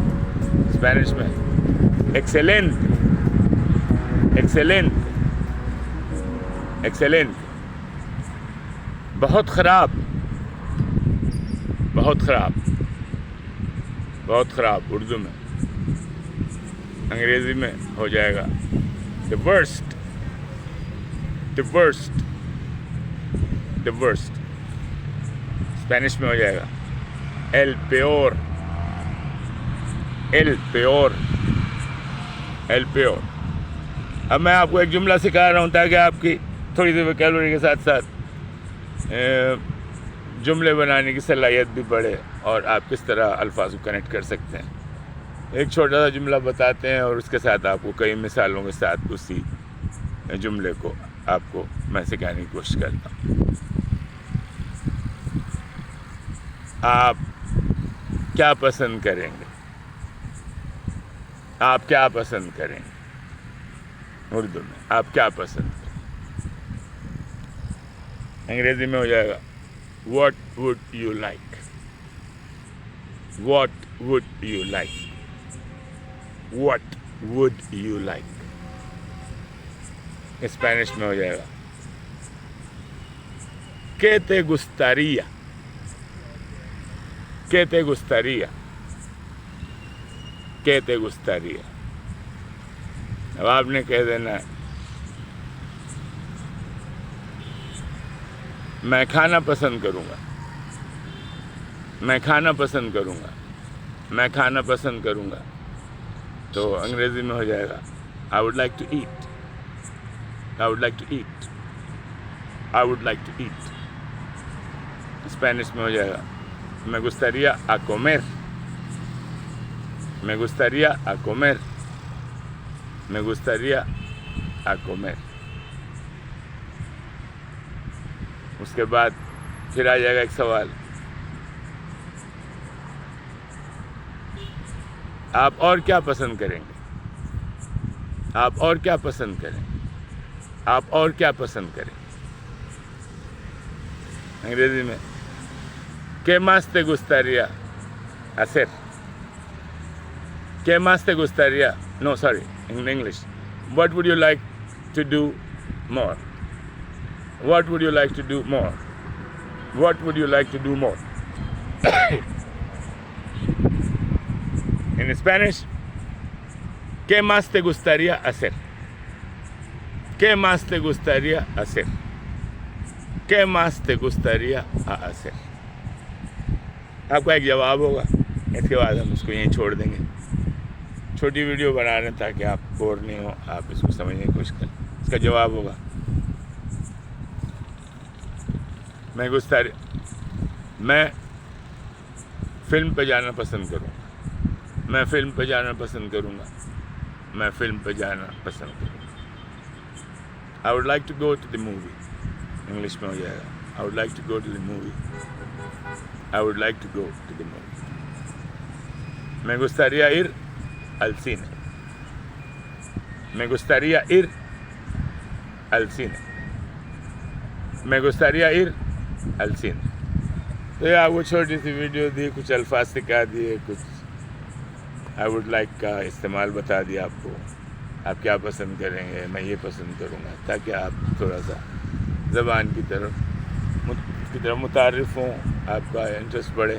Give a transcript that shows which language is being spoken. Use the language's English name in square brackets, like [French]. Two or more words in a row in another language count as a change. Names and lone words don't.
[Urdu] اسپینش میں [English] excellent, excellent, excellent. [Urdu] بہت خراب, بہت خراب, بہت خراب اردو میں. انگریزی میں ہو جائے گا [English] the worst, the worst, the worst. [Urdu] اسپینش میں ہو جائے گا [Spanish] el peor, el peor, el peor. [Urdu] اب میں آپ کو ایک جملہ سکھا رہا ہوں تاکہ آپ کی تھوڑی سی ویکیبلری کے ساتھ ساتھ جملے بنانے کی صلاحیت بھی بڑھے اور آپ کس طرح الفاظ کو کنیکٹ کر سکتے ہیں. ایک چھوٹا سا جملہ بتاتے ہیں اور اس کے ساتھ آپ کو کئی مثالوں کے ساتھ اسی جملے کو آپ کو میں سکھانے کی کوشش کرتا ہوں. آپ کیا پسند کریں گے, آپ کیا پسند کریں گے. اردو میں آپ کیا پسند کریں. انگریزی میں ہو جائے گا [English] what would you like, what would you like, what would you like. [Urdu] اسپینش میں ہو جائے گا [Spanish] ¿qué te gustaría, ¿qué te gustaría, ¿qué te gustaría. [Urdu] اب آپ نے کہہ دینا ہے میں کھانا پسند کروں گا, میں کھانا پسند کروں گا, میں کھانا پسند کروں گا. تو انگریزی میں ہو جائے گا [English] I would like to eat, I would like to eat, I would like to eat. [Urdu] اسپینش میں ہو جائے گا [Spanish] me gustaría a comer, me gustaría a comer, me gustaría a comer. [Urdu] اس کے بعد پھر آ جائے گا ایک سوال, آپ اور کیا پسند کریں گے, آپ اور کیا پسند کریں, آپ اور کیا پسند کریں. انگریزی میں [Spanish] ¿qué más te gustaría hacer, ¿qué más te gustaría, [English] no sorry in English, what would you like to do more, what would you like to do more, what would you like to do more. In Spanish, [Spanish] ¿qué más te gustaría hacer, qué más te gustaría hacer, qué más te gustaría hacer. [Urdu] آپ کا ایک جواب ہوگا, اس کے بعد ہم اس کو یہیں چھوڑ دیں گے. چھوٹی ویڈیو بنا رہے ہیں تاکہ آپ بور نہیں ہو, آپ اس کو سمجھنے کی کوشش کریں. اس کا جواب ہوگا میں فلم پہ جانا پسند کروں گا, میں فلم پہ جانا پسند کروں گا, میں فلم پہ جانا پسند کروں گا. [English] I would like to go to the movie. [Urdu] انگلش میں ہو جائے گا [English] I would like to go to the movie, I would like to go to the movie. [Spanish] Me gustaría ir al cine, me gustaría ir al cine, me gustaría ir al cine. [Urdu] تو یہ آپ کو چھوٹی سی ویڈیو دی, کچھ الفاظ سکھا دیے, کچھ [English] I would like [Urdu] کا استعمال بتا دیا آپ کو، آپ کیا پسند کریں گے، میں یہ پسند کروں گا، تاکہ آپ تھوڑا سا زبان کی طرف متعارف ہوں، آپ کا انٹرسٹ بڑھے۔